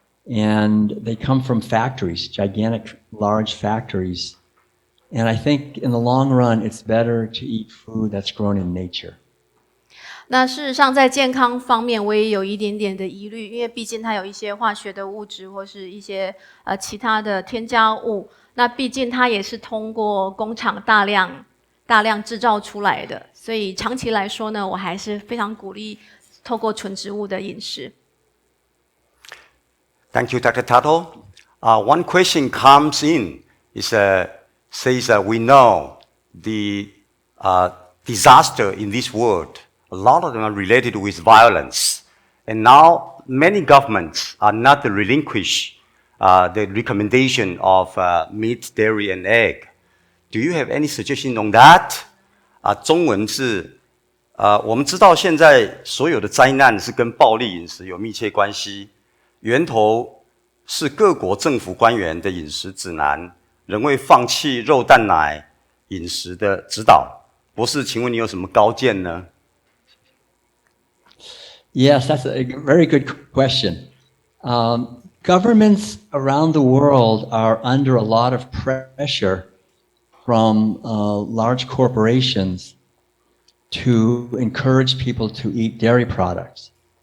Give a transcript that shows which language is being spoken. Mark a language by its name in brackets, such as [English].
[English] And they come from factories, gigantic, large factories. And I think in the long run, it's better to eat food that's grown in nature. [Chinese] 那事实上，在健康方面，我也有一点点的疑虑，因为毕竟它有一些化学的物质或是一些其他的添加物。那毕竟它也是通过工厂大量制造出来的，所以长期来说呢，我还是非常鼓励透过纯植物的饮食。 [English] Thank you, Dr. Tuttle. One question comes in says we know the disaster in this world. A lot of them are related with violence, and now many governments are not relinquish the recommendation of meat, dairy, and egg. Do you have any suggestion on that? [Chinese] 中文是我们知道现在所有的灾难是跟暴力饮食有密切关系，源头是各国政府官员的饮食指南，仍未放弃肉蛋奶饮食的指导。博士，请问你有什么高见呢？ [English] Yes, that's a very good question. Governments around the world are under a lot of pressure from large corporations to encourage people to eat dairy products.